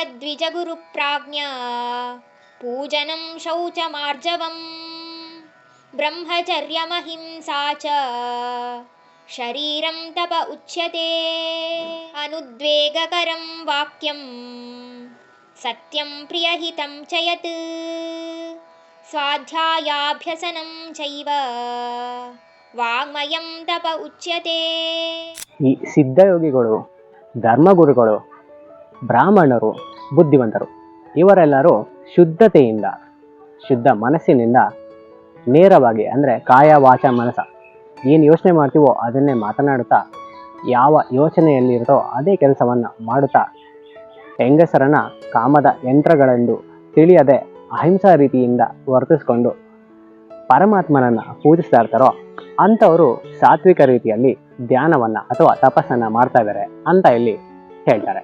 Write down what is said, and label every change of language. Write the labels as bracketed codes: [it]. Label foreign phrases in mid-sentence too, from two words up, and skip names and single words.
[sa] द्विजगुरुप्राज्ञा पूजनं शौचमार्जवम् ब्रह्मचर्यमहिंसा च शरीरं तप उच्यते अनुद्वेगकरं वाक्यं सत्यं प्रियहितं च यत् स्वाध्यायाभ्यसनं चैव वाङ्मयं तप उच्यते. [kn] ಈ ಸಿದ್ಧಯೋಗಿಗಳು, ಧರ್ಮಗುರುಗಳು, ಬ್ರಾಹ್ಮಣರು, ಬುದ್ಧಿವಂತರು ಇವರೆಲ್ಲರೂ ಶುದ್ಧತೆಯಿಂದ, ಶುದ್ಧ ಮನಸ್ಸಿನಿಂದ ನೇರವಾಗಿ ಅಂದರೆ [sa] काय वाच मनस [kn] ಏನು ಯೋಚನೆ ಮಾಡ್ತೀವೋ ಅದನ್ನೇ ಮಾತನಾಡುತ್ತಾ, ಯಾವ ಯೋಚನೆಯಲ್ಲಿರುತ್ತೋ ಅದೇ ಕೆಲಸವನ್ನು ಮಾಡುತ್ತಾ, ಹೆಂಗಸರನ್ನ ಕಾಮದ ಯಂತ್ರಗಳೆಂದು ತಿಳಿಯದೆ ಅಹಿಂಸಾ ರೀತಿಯಿಂದ ವರ್ತಿಸ್ಕೊಂಡು ಪರಮಾತ್ಮನನ್ನು ಪೂಜಿಸ್ತಾ ಇರ್ತಾರೋ ಅಂಥವರು ಸಾತ್ವಿಕ ರೀತಿಯಲ್ಲಿ ಧ್ಯಾನವನ್ನು ಅಥವಾ ತಪಸ್ಸನ್ನು ಮಾಡ್ತಾ ಇದ್ದಾರೆ ಅಂತ ಇಲ್ಲಿ ಹೇಳ್ತಾರೆ.